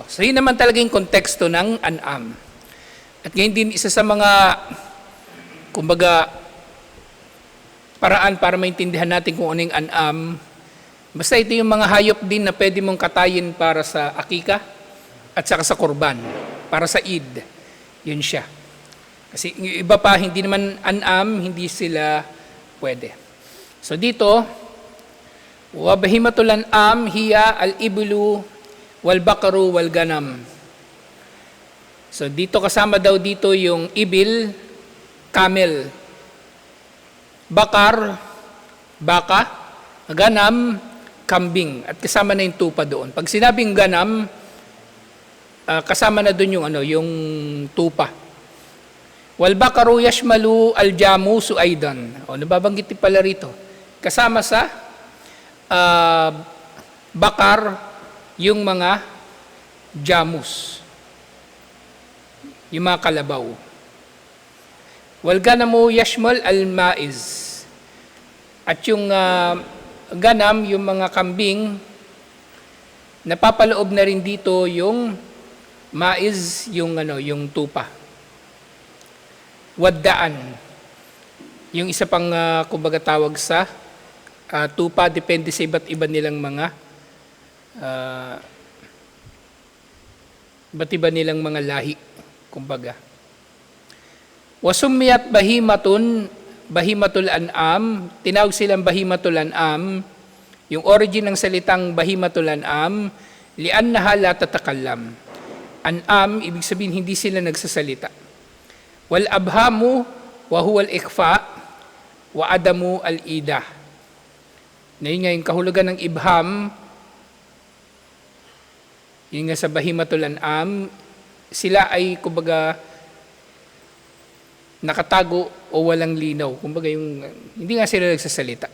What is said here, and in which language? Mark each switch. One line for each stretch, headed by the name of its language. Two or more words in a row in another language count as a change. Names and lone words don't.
Filipino: So yun naman talaga yung konteksto ng an'am. At ngayon din isa sa mga kumbaga paraan para maintindihan natin kung ano yung an'am, basta ito yung mga hayop din na pwede mong katayin para sa akika at saka sa kurban, para sa Eid. Yun siya. Kasi yung iba pa, hindi naman an'am, hindi sila pwede. So dito,
Arabic: وبهيمة الأنعام هي الإبل والبقر والغنم.
Filipino: So dito kasama daw dito yung ibil, camel, bakar, baka, ganam, kambing, at kasama na yung tupa doon. Pag sinabing ganam, kasama na doon yung tupa.
Arabic: والبقر يشمل الجاموس أيضا.
Filipino: Nababanggit pala rito. Kasama sa bakar yung mga jamus. Yung mga kalabaw.
Arabic: والغنم يشمل المعز.
Filipino: At yung ganam, yung mga kambing, napapaloob na rin dito yung maiz, yung tupa. Waddaan. Yung isa pang kumbaga tawag sa tupa, depende sa iba't iba nilang mga lahi, kumbaga.
Arabic: وسميت بهيمة الأنعام,
Filipino: tinawag silang
Arabic: بهيمة الأنعام.
Filipino: Yung origin ng salitang
Arabic: بهيمة الأنعام, لأنها لا تتكلم.
Filipino: An'am, ibig sabihin hindi sila nagsasalita.
Arabic: والإبهام وهو الإخفاء وعدم الإيضاح.
Filipino: Na yun nga yung kahulugan ng ibham, yun nga sa
Arabic: بهيمة الأنعام,
Filipino: sila ay kumbaga nakatago o walang linaw. Kumbaga hindi nga sila nagsasalita.